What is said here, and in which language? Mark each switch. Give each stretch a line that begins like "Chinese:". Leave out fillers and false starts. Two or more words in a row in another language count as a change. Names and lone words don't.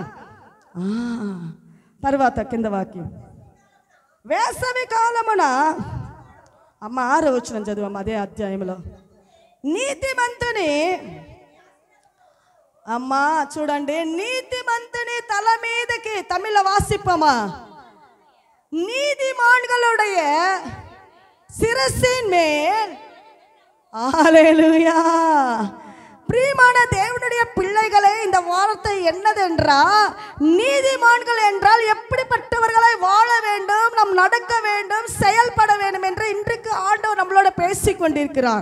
Telugu: తర్వాత కింద వాక్యం, వేసవి కాలమున, అమ్మ 6వ వచనం చదువు అదే అధ్యాయంలో. నీతిమంతుని, అమ్మా చూడండి, నీతిమంతుని తల మీదకి,
Tamil: தமிழ் வாசிப்பமா, நீதிமான்களுடைய சிரசின் மேல். ஹல்லேலூயா. பிரியமான தேவனுடைய பிள்ளைகளே, இந்த வார்த்தை என்னதென்றா, நீதிமான்கள் என்றால் எப்படிப்பட்டவர்களை வாழ வேண்டும், நாம் நடக்க வேண்டும், செயல்பட வேண்டும் என்று இன்றைக்கு ஆண்டவர் நம்மளோட பேசிக் கொண்டிருக்கிறார்.